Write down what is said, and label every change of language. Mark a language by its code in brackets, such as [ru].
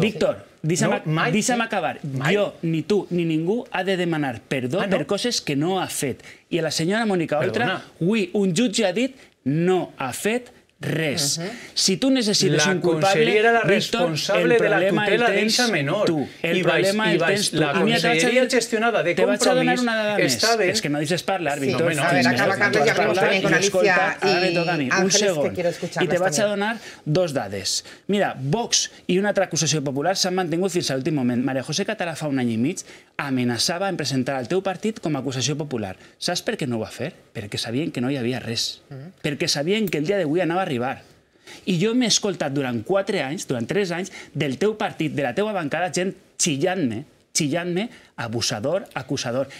[ca] Víctor, deixa'm acabar. Jo, ni tu, ni ningú ha de demanar perdó per coses que no ha fet. I a la senyora Mónica Oltra, avui un jutge ha dit no ha fet res. Si tu necessites un culpable, Víctor, la Víctor, responsable de la tutela d'eixa menor. El problema el tens tu. La conselleria gestionada de Compromís te vaig a donar una dada més. És que no deixes parlar, Víctor. [es] A ver, acaba Carles, ya hablamos también con Alicia y Ángeles, que quiero escucharlas. [ca] I te vaig a donar dos dades. Mira, Vox i una altra acusació popular s'han mantingut fins a l'últim moment. Maria José Català fa un any i mig amenaçava en presentar el teu partit com a acusació popular. Saps per què no ho va fer? Perquè sabien que no hi havia res. Perquè sabien que el dia d'avui anava a arribar. I jo m'he escoltat durant 4 anys, durant 3 anys, del teu partit, de la teua bancada, gent xillant-me, abusador, acusador.